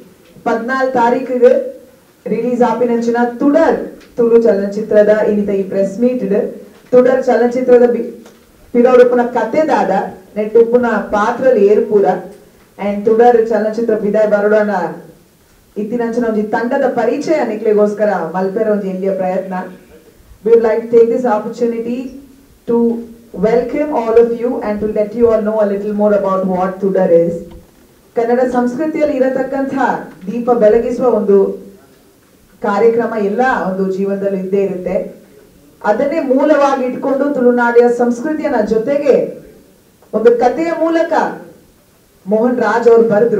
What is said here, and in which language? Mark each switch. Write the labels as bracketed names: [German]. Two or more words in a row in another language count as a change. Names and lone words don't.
[Tulu] 14 ತಾರೀಕಿಗೆ ರಿಲೀಸ್ ಆಪಿನಂಚಿನ ತುಡರ್ ತುಳು ಚಲನಚಿತ್ರದ ಇನ್ನಿತ ಈ [English] press meet [Tulu] ತುಡರ್ ಚಲನಚಿತ್ರದ ಪಿರೌಡುಪುನ ಕಥೆದಾದ ನೆಟ್ಟುಪ್ಪುನ ಪಾತ್ರಲಿ ಏರ್ಪುರ ಅಂಡ್ ತುಡರ್ ಚಲನಚಿತ್ರ ಪಿದಾಯ್ ಬರೋಡನ ಇತ್ತಿನಂಚಿನ ಒಂಜಿ ತಂಡದ ಪರಿಚಯ ನಿಕ್ಲೆಗೋಸ್ಕರ ಮಲ್ಪೆರ ಒಂಜಿ ಎಲ್ಲಿಯ ಪ್ರಯತ್ನ. [English] We would like to take this opportunity to welcome all of you and to let you all know a little more about what Tudar is. [Kannada] ಕನ್ನಡ ಸಂಸ್ಕೃತಿಯಲ್ಲಿ ಇರತಕ್ಕಂಥ ದೀಪ ಬೆಳಗಿಸುವ ಒಂದು ಕಾರ್ಯಕ್ರಮ ಎಲ್ಲ ಒಂದು ಜೀವನದಲ್ಲಿ ಇದ್ದೇ ಇರುತ್ತೆ. ಅದನ್ನೇ ಮೂಲವಾಗಿ ಇಟ್ಕೊಂಡು ತುಳುನಾಡಿನ ಸಂಸ್ಕೃತಿಯನ್ನ ಜೊತೆಗೆ ಒಂದು ಕಥೆಯ ಮೂಲಕ ಮೋಹನ್ ರಾಜ್ ಅವರು ಬರೆದ್ರು.